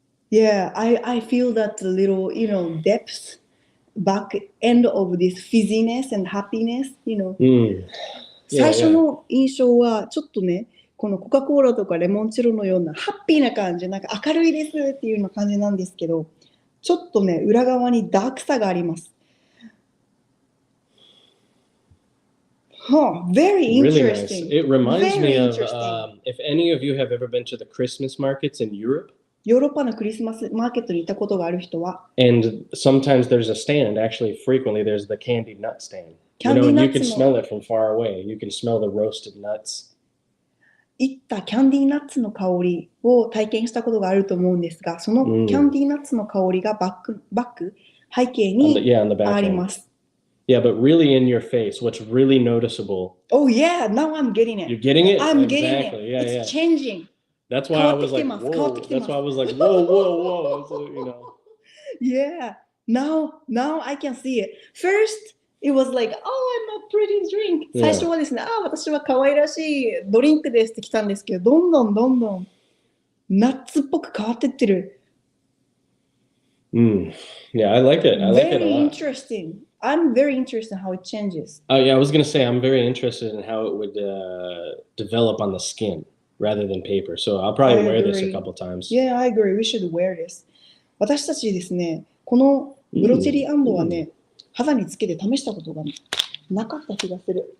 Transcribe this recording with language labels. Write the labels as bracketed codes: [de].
[en] Yeah, I feel that little, depth back end of this fizziness and happiness, [ja] 最初の印象はちょっとね、このコカ・コーラとかレモンチェロのようなハッピーな感じ、なんか明るいですっていうような感じなんですけど、ちょっとね、裏側にダークさがあります。 [en] Very interesting. Really nice. It reminds me of if any of you have ever been to the Christmas markets in Europe. [ja] ヨーロッパのクリスマスマーケットに行ったことがある人は、 [en] And sometimes there's a stand, actually frequently there's the candied nut stand. And you can smell it from far away. You can smell the roasted nuts. [ja] 行ったキャンディーナッツの香りを体験したことがあると思うんですが、そのキャンディーナッツの香りがバック背景にあります。 [en] Yeah, but really in your face, what's really noticeable. Oh yeah, now I'm getting it. You're getting it? I'm getting exactly. it. Yeah, It's changing. That's why I was like, whoa. That's why I was like, whoa. So, Yeah. Now I can see it. First, it was like, oh, I'm a pretty drink. [ja] 最初はですね、私は可愛らしいドリンクですって来たんですけど、どんどんナッツっぽく変わってってる。 [en] Yeah, I like it. I like it a lot. Very interesting. I'm very interested in how it changes. Oh yeah, I was gonna say I'm very interested in how it would develop on the skin rather than paper. So I'll probably wear this a couple times. Yeah, I agree. We should wear this. [ja] 私たちですね、このブロチェリー&はね、肌につけて試したことがなかった気がする。